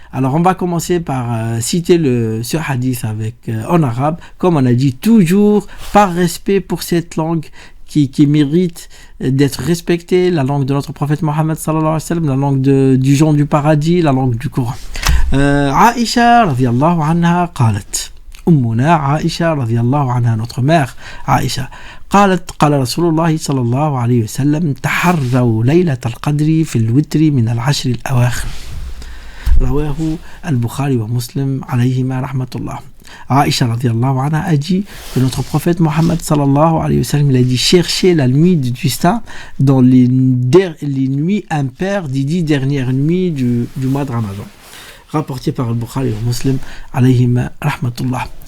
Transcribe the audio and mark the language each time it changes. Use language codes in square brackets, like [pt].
[fr] Alors on va commencer par citer ce hadith en arabe, comme on a dit, toujours par respect pour cette langue qui mérite d'être respectée, la langue de notre prophète Mohammed sallallahu alayhi wa sallam, la langue du gens du paradis, la langue du Coran. [ar] Aïcha radiyallahu anha qalat, أمنا عائشة رضي الله عنها, [fr] notre mère [ar] عائشة, قالت قال رسول الله صلى الله عليه وسلم تحروا ليلة القدر في الوتر من العشر الأواخر. رواه البخاري ومسلم عليهما رحمة الله. [fr] Aïcha radiallahu anha a dit que notre prophète Mohammed sallallahu alayhi wa sallam, il a dit chercher la nuit du destin dans les nuits impaires des 10 dernières nuits du mois de Ramadan. Rapporté par Al-Bukhari et Muslim alayhima rahmatullah.